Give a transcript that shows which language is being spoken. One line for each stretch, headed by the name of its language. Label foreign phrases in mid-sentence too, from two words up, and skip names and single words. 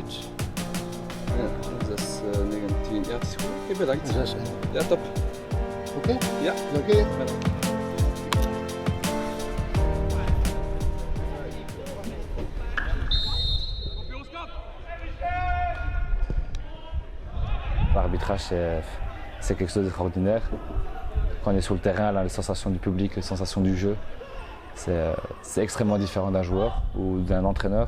Dutch: Ja, 6, 19. Ja, het is goed. Oké, bedankt. 6. Ja, top. Oké? Ja. Oké.
French: L'arbitrage, c'est quelque chose d'extraordinaire. Quand on est sur le terrain, là, les sensations du public, les sensations du jeu, c'est extrêmement différent d'un joueur ou d'un entraîneur.